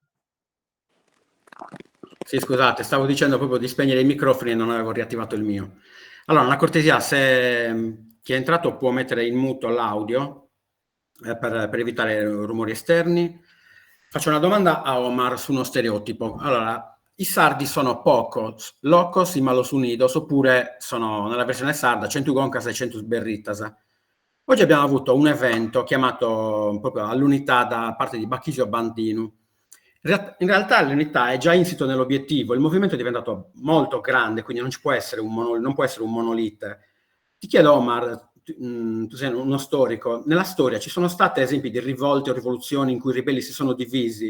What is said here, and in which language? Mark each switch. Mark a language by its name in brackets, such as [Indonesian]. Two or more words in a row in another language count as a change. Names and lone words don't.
[Italian] Sì, scusate, stavo dicendo proprio di spegnere i microfoni e non avevo riattivato il mio. Allora, una cortesia, se chi è entrato può mettere in muto l'audio per evitare rumori esterni. Faccio una domanda a Omar su uno stereotipo. Allora, i sardi sono [Spanish] pocos, locos y malos unidos, [Italian] oppure sono, nella versione sarda, [Sardinian] centugoncas e centus berritas. [Italian] Oggi abbiamo avuto un evento chiamato proprio all'unità da parte di Bachisio Bandinu. In realtà l'unità è già insito nell'obiettivo, il movimento è diventato molto grande, quindi non ci può essere non può essere un monolite. Ti chiedo, Omar, tu sei uno storico, nella storia ci sono state esempi di rivolte o rivoluzioni in cui i ribelli si sono divisi?